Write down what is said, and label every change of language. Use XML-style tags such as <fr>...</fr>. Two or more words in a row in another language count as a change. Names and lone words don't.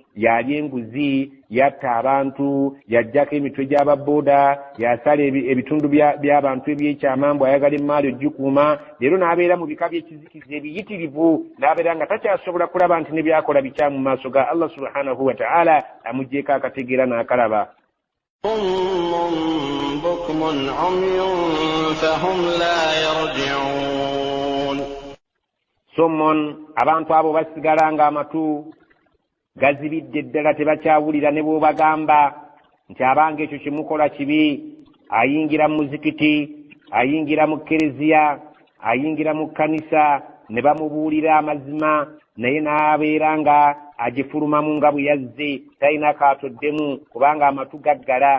<lg>Yalya enguzi, yatta abantu, yaggyako emitwe gy'ababooda, yasala ebitundu by'abantu ebyekyama, bw'ayagala emmaali ogikuuma. Leero n'abeera mu bika by'ekizikiza ebiyitirivu, n'abeera nga takyasobola kulaba nti ne byakola bikyamu mu maaso ga Allah</lg> <ar>سبحانه وتعالى,</ar> <lg>amuggyeko akategeera n'akalaba.</lg> <ar>بكم عمي فهم لا يرجعون.</ar> <lg>Sommon, abantu abo basigala nga amatu gazibidde ddala, tebakyawulira ne bw'obagamba nti abanga ekyo kimukola kibi. Ayingira mu muzikiti, ayingira mu kereziya, ayingira mu kkanisa, ne bamubuulira amazima, naye n'abeera nga agifulumamu nga bwe yazze, talina kaatoddemu kubanga amatu gaggala.</lg>